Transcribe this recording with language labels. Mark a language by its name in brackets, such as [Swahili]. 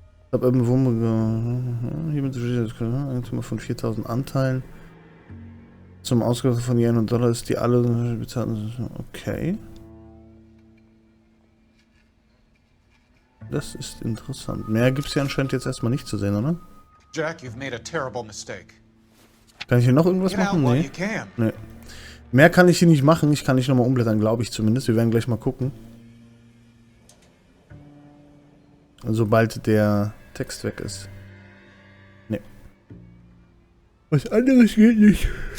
[German] Suburban Wohnungsbaugesellschaft. Hiermit wird bestätigt, dass Curtis Eigentümer von 4.000 Anteilen zum Ausgabebetrag von je $100 ist. Die alle bezahlen... Okay. Das ist interessant. Mehr gibt es hier anscheinend jetzt erstmal nicht zu sehen, oder? [English] Jack, you've made a terrible mistake. [German] Kann ich hier noch irgendwas machen? Nee. Nee. Mehr kann ich hier nicht machen. Ich kann nicht nochmal umblättern, glaube ich zumindest. Wir werden gleich mal gucken. Sobald der Text weg ist. Nee. Was anderes geht nicht.